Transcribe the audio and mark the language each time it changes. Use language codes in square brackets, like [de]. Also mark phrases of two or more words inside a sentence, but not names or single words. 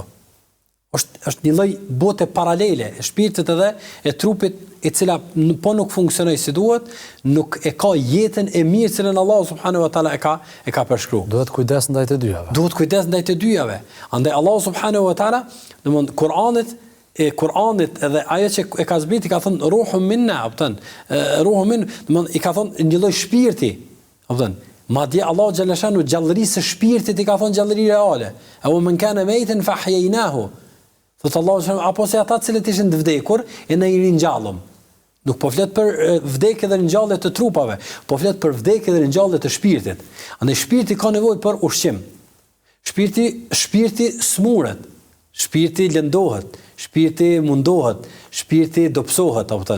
[sq] Është një lloj bote paralele e shpirtit edhe e trupit e cila po nuk funksionoj si duhet, nuk e ka jetën e mirë që Allahu [ar] سبحانه وتعالى [sq] e ka përshkruar. Duhet kujdes ndaj të dyjave. Andaj Allahu [ar] سبحانه وتعالى, [sq] domthon Kur'anit edhe ajo që e ka zbriti ka thënë [ar] روح منا روح من, [sq] domthon i ka thënë një lloj shpirti, madje Allahu xhaleshanu gjallërisë së shpirtit i ka thënë gjallëri reale. [ar] أومن كان ميتا فأحييناه. [sq] Thot Allahu, apo se ata cilët ishin të vdekur e ne i ringjallëm. Nuk po flet për vdekje dhe ringjallje të trupave, po flet për vdekje dhe ringjallje të shpirtit. Andaj shpirti ka nevojë për ushqim. Shpirti smuret, shpirti lëndohet, shpirti mundohet, shpirti dobësohet, apo.